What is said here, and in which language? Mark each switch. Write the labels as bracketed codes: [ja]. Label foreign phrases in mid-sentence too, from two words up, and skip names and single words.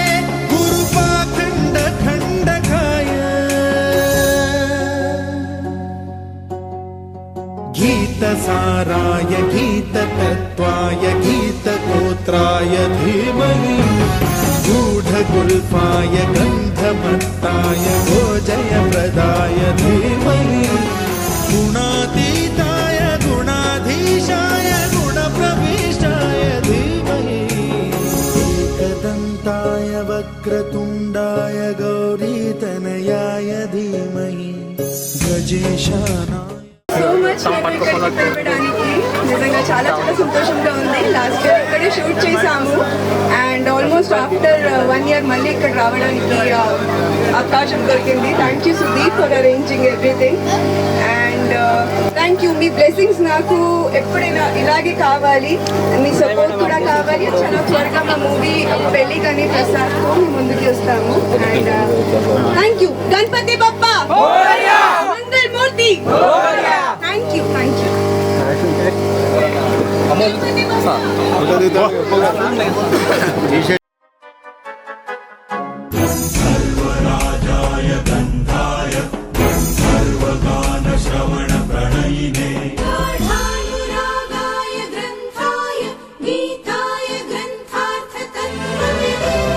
[sa] गुरुपाखण्डखण्डकाय गीतसाराय गीततत्त्वाय गीतगोत्राय धीमहि गूढगुल्फाय गन्धमत्ताय गोजयप्रदाय धीमहि गुणातीताय गुणाधीशाय गुणप्रविष्टाय धीमहि एकदन्ताय वक्रतुण्डाय गौरीतनयाय धीमहि गजेशानाय [en] so much [te] కలపడానికి నిజంగా చాలా చాలా సంతోషంగా ఉంది. [en] last year [te] ఇక్కడే షూట్ చేసాము [en] and almost after 1 year [te] మళ్ళీ ఇక్కడ రావడానికి అవకాశం దొరికింది. [en] thank you Sudeep for arranging everything and thank you. [te] మీ బ్లెస్సింగ్స్ నాకు ఎప్పుడైనా ఇలాగే కావాలి, మీ సపోర్ట్ కూడా కావాలి. చాలా త్వరగా మా మూవీ పెళ్లి కానీ ప్రసాద్తో మీ ముందుకు వస్తాము [en] and thank you. [mr] गणपती बाप्पा मंगलमूर्ती. [en] Thank you. [sa] सर्वराजाय गन्धाय सर्वगानश्रवणप्रणयिने गाढानुरागाय ग्रन्थाय गीताय ग्रन्थार्थतत्त्वविदे